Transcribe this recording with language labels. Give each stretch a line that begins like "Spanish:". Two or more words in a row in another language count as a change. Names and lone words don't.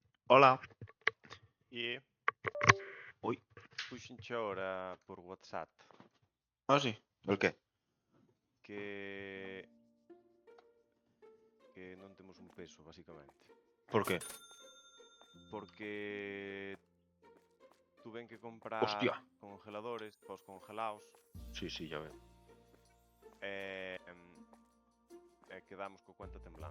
Spanish: Hola.
Galician: E Ui. puxenche ahora por WhatsApp
Spanish: Ah, sí. El qué?
Galician: que non temos un peso, basicamente.
Spanish: Por qué?
Galician: Porque tuven que comprar
Spanish: Hostia.
Galician: congeladores pos congelados
Spanish: Sí, sí, ya veo.
Galician: e quedamos co cuenta temblando.